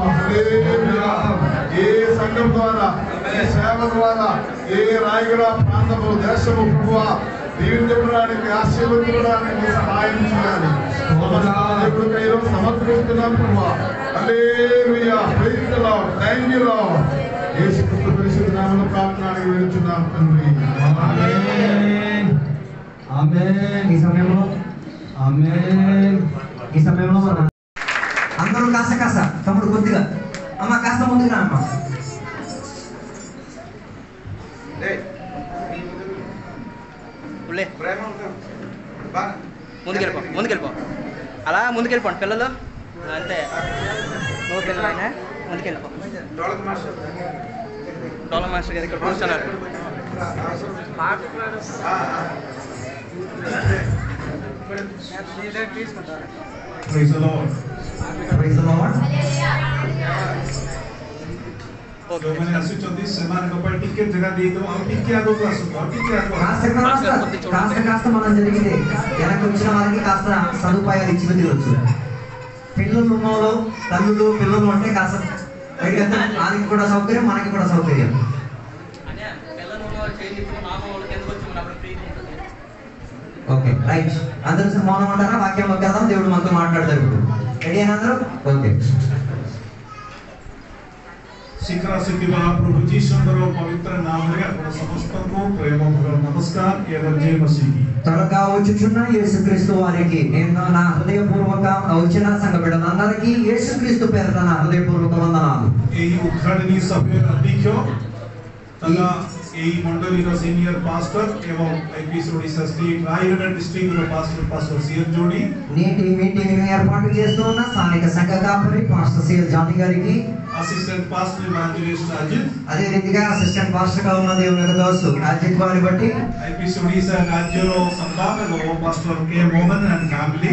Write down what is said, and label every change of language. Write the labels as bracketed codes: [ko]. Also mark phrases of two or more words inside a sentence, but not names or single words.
[te] హల్లెలూయా. ఏ సంఘం ద్వారా ఏ సేవ ద్వారా ఏ రాయగడ ప్రాంతము దేశము ప్రభువా దీవించబడడానికి ఆశీర్వదించడానికి సహాయం చేయాలి. దేవుడు కైలో సమర్పిస్తున్నాం ప్రభువా. హల్లెలూయా. [en] Praise the Lord. Thank you Lord. [te] యేసుక్రీస్తు పరిశుద్ధ నామములో ప్రార్థన అడిగి వేడుచున్నాం తండ్రి. ఆమేన్. ఆమేన్. ఈ సమయంలో ఆమేన్. ఈ సమయంలో మన అందరూ కాస్త తమ్ముడు కొద్దిగా అమ్మ కాస్త ముందుకు రా అమ్మ. ముందుకెళ్ళిపో అలా ముందుకెళ్ళిపోండి పిల్లలు అంతే. నువ్వు పిల్లలైనా ముందుకెళ్ళిపో. డోల మాస్టర్ గారు ఇక్కడ కూర్చున్నారు. [en] Praise the Lord. Praise the Lord. [or] ଯୋଉମାନେ ଆସୁଛନ୍ତି ସେମାନଙ୍କ ପାଇଁ ଟିକେ ଜାଗା ଦେଇଦେବ ଆଉ ଟିକେ ଆଗକୁ ଆସନ୍ତୁ ଆଉ ଟିକେ ଆଗକୁ [te] కాస్త మనం జరిగితే వెనక్కి వచ్చిన వారికి కాస్త సదుపాయాలు ఇచ్చి తిరగచ్చు. పిల్లలు ఉన్నోళ్ళు తల్లులు పిల్లలు అంటే కాస్త వాళ్ళకి కూడా సౌకర్యం మనకి కూడా సౌకర్యం. [en] Okay right. [te] అందరూ మౌనం అంటారా? వాక్యం వెళ్దాం. దేవుడు మనతో మాట్లాడతారు ఇప్పుడు. రెడీ అయినా అందరూ? ఓకే. [or] ଶୀଘ୍ର ଆସିଥିବା ପ୍ରଭୁ ଯୀଶୁଙ୍କର ପବିତ୍ର ନାମରେ ଆପଣ ସମସ୍ତଙ୍କୁ ପ୍ରେମଭରା ନମସ୍କାର ଏବଂ ଜୟ ମସିହ। [te] త్వరగా వచ్చుచున్న యేసుక్రీస్తు వారికి నేను నా హృదయపూర్వక వచ్చిన సంఘ బిడ్డలందరికీ యేసుక్రీస్తు పేరిట నా హృదయపూర్వక వందనాలు। [or] ଏହି ଉଦ୍ଘାଟନୀ ସଭ୍ୟର ଅଧ୍ୟକ୍ଷ ତଥା ଏହି ମଣ୍ଡଳୀର [en] senior pastor [or] ଏବଂ ଆଇପିସି ଓଡ଼ିଶା ଷ୍ଟେଟ୍ ରାୟଗଡ଼ା [en] district's pastor [or] ସିଏନ୍ ଜୋଡ଼ି [te] నేటి మీటింగ్ ఏర్పాటు చేస్తున్న స్థానిక సంఘ కాపరి పాస్టర్ సిఎల్ జానీ గారికి, [en] Assistant pastor evangelist Ajith, [te] అదే రీతిగా [en] assistant pastor [te] గా ఉన్న దేవుని యొక్క దాసు అజిత్ వారిని బట్టి, ఐపీసీ ఒడిశా రాజ్యలో సంపాదక పాస్టర్ కే మోహన్ [en] and family,